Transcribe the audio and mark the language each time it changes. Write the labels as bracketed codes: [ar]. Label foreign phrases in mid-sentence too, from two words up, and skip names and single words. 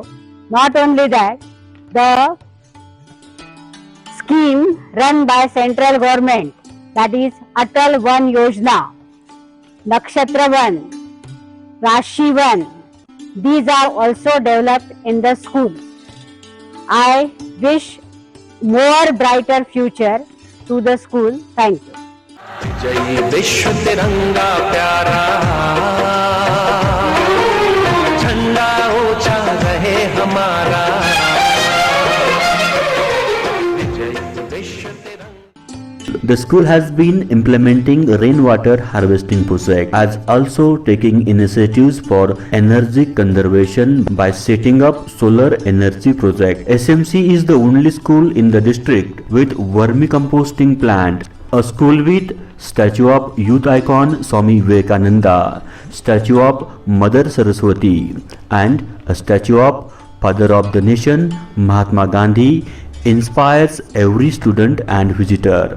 [en] Not only that, the scheme run by central government, that is Atal Van Yojana, Nakshatra Van, Rashi Van, these are also developed in the school. I wish more brighter future to the school. Thank you. [hi] जय विश्व तिरंगा प्यारा, झंडा ऊंचा रहे हमारा. जय विश्व तिरंगा. [en] The school has been implementing rainwater harvesting project as also taking initiatives for energy conservation by setting up solar energy project. SMC is the only school in the district with vermicomposting plant, a school with statue of youth icon Swami Vivekananda, statue of Mother Saraswati, and a statue of Father of the Nation Mahatma Gandhi inspires every student and visitor.